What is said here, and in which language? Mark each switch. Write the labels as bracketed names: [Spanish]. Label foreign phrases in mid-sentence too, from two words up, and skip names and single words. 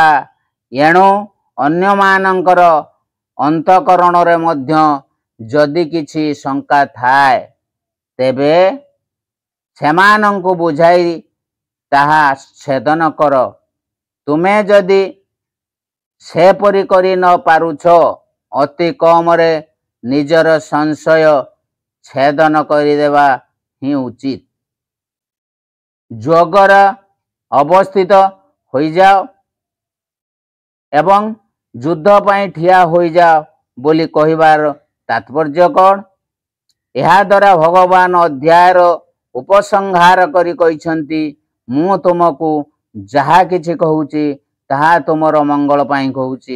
[Odia] ଏଣୁ ଅନ୍ୟ ମାନଙ୍କର ଅନ୍ତଃକରଣ ରେ ମଧ୍ୟ ଯଦି କିଛି ଶଙ୍କା ଥାଏ ତେବେ ସେମାନଙ୍କୁ ବୁଝାଇ ତାହା ଛେଦନ କର। ତୁମେ ଯଦି ସେ ପରି କରି ନ ପାରୁଛ ଅତି କମ ରେ ନିଜର ସଂଶୟ ଛେଦନ କରିଦେବା ହିଁ ଉଚିତ। ଯୋଗରେ ଅବସ୍ଥିତ ହୋଇଯାଅ ଏବଂ ଯୁଦ୍ଧ ପାଇଁ ଠିଆ ହୋଇଯାଅ ବୋଲି କହିବାର ତାତ୍ପର୍ଯ୍ୟ କ'ଣ? ଏହାଦ୍ୱାରା ଭଗବାନ ଅଧ୍ୟାୟର ଉପସଂହାର କରି କହିଛନ୍ତି, ମୁଁ ତୁମକୁ ଯାହା କିଛି କହୁଛି ତାହା ତୁମର ମଙ୍ଗଳ ପାଇଁ କହୁଛି।